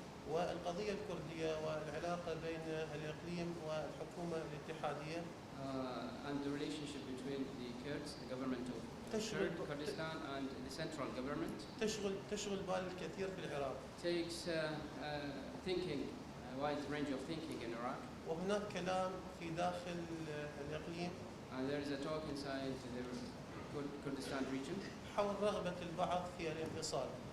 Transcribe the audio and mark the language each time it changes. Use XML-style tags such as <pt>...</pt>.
<ar>والقضية الكردية والعلاقة بين الإقليم والحكومة الاتحادية.</ar> <en>And the relationship between the Kurds, the government of Kurdistan, and the central government.</en> <ar>تشغل بال الكثير في العراق.</ar> <en>Takes thinking, a wide range of thinking in Iraq.</en> <ar>وهناك كلام في داخل الإقليم.</ar> <en>And there is a talk inside the Kurdistan region.</en> <ar>حول رغبة البعض في الانفصال.</ar>